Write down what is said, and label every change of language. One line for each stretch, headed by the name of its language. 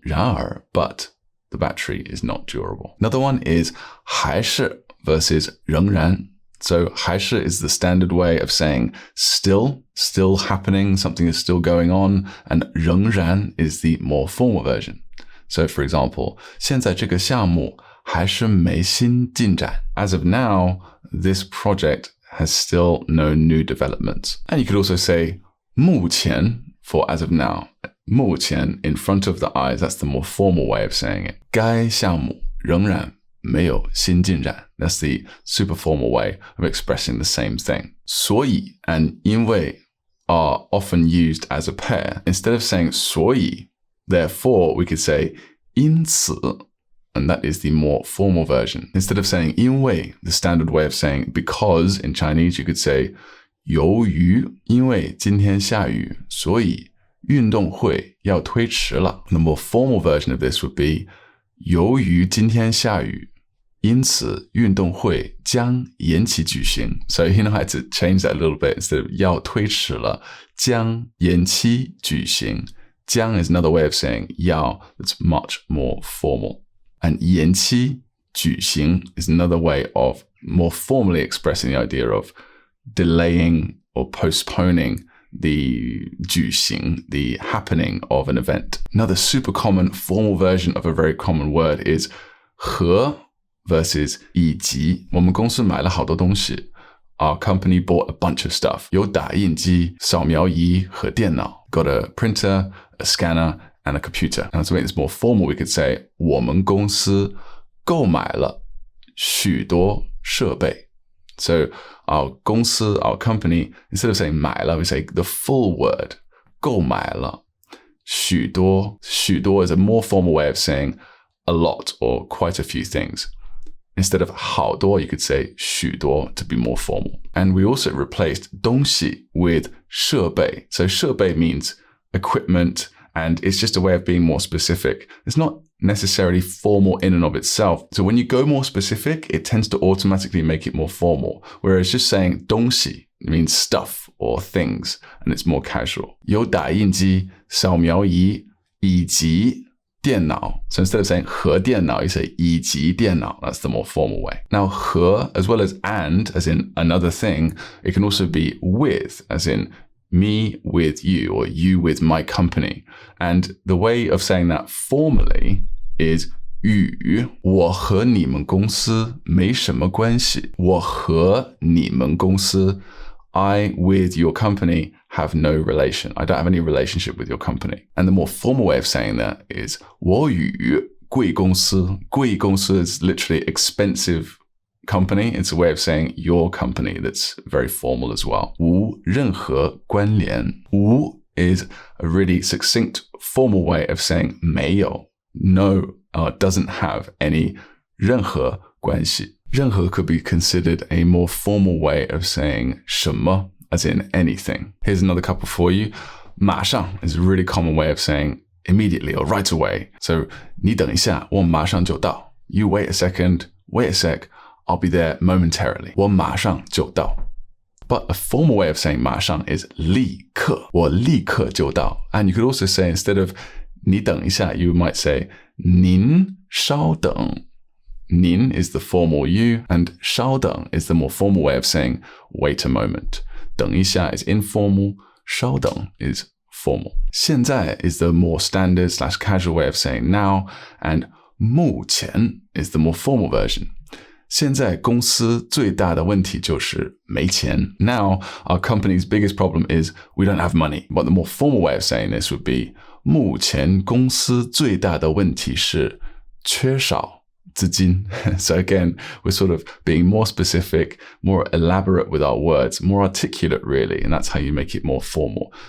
English: 然而 but the battery is not durable. Another one is 还是 versus 仍然. So 还是 is the standard way of saying still happening, something is still going on, and 仍然 is the more formal version. So for example,
Chinese: 现在这个项目还是没新进展.
English: As of now, this project has still no new developments. And you could also say 目前 for as of now. 目前 in front of the eyes, that's the more formal way of saying it.
Chinese: 该项目仍然没有新进展.
English: That's the super formal way of expressing the same thing. 所以 and 因为 are often used as a pair. Instead of saying 所以, therefore, we could say 因此, and that is the more formal version. Instead of saying 因为, the standard way of saying because in Chinese, you could say
Chinese: 由于因为今天下雨，所以运动会要推迟了.
English: The more formal version of this would be
Chinese: 由于今天下雨，因此运动会将延期举行.
English: So you know, I had to change that a little bit. Instead of
Chinese: 要推迟了，将延期举行.
English: 将 is another way of saying 要 that's much more formal. And 延期举行 is another way of more formally expressing the idea of delaying or postponing the 举行, the happening of an event. Another super common formal version of a very common word is 和 versus 以及.
Chinese: 我们公司买了好多东西.
English: Our company bought a bunch of stuff.
Chinese: 有打印机、扫描仪和电脑.
English: Got a printer, a scanner, and a computer. And to make this more formal, we could say
Chinese: 我们公司购买了许多设备.
English: So our 公司, our company, instead of saying 买了, we say the full word, 购买了。许多is a more formal way of saying a lot or quite a few things. Instead of 好多, you could say 许多 to be more formal. And we also replaced 东西 with 设备. So 设备 means equipment, and it's just a way of being more specific. It's not necessarily formal in and of itself. So when you go more specific, it tends to automatically make it more formal. Whereas just saying 东西 means stuff or things, and it's more casual.
Chinese: 有打印机, 扫描仪, 以及电脑.
English: So instead of saying 和电脑, you say 以及电脑. That's the more formal way. Now 和, as well as and, as in another thing, it can also be with, as in me with you or you with my company. And the way of saying that formally is
Chinese: 与我和你们公司没什么关系。我和你们公司
English: I with your company have no relation. I don't have any relationship with your company. And the more formal way of saying that is
Chinese: 我与贵公司。
English: 贵公司 is literally expensive company. It's a way of saying your company that's very formal as well.
Chinese: 无任何关联。
English: 无 is a really succinct formal way of saying 没有 no doesn't have any
Chinese: 任何关系。
English: 任何 could be considered a more formal way of saying 什么 as in anything. Here's another couple for you. 马上 is a really common way of saying immediately or right away.
Chinese: So 你等一下，我马上就到。
English: You wait a second, wait a sec, I'll be there momentarily.
Chinese: 我马上就到。
English: But a formal way of saying 马上 is 立刻。
Chinese: 我立刻就到。
English: And you could also say instead of 你等一下, you might say 您稍等。您 is the formal you, and 稍等 is the more formal way of saying wait a moment. 等一下 is informal, 稍等 is formal. 现在 is the more standard / casual way of saying now, and 目前 is the more formal version.
Chinese: 现在公司最大的问题就是没钱.
English: Now, our company's biggest problem is we don't have money. But the more formal way of saying this would be
Chinese: 目前公司最大的问题是缺少资金.
English: So again, we're sort of being more specific, more elaborate with our words, more articulate really, and that's how you make it more formal.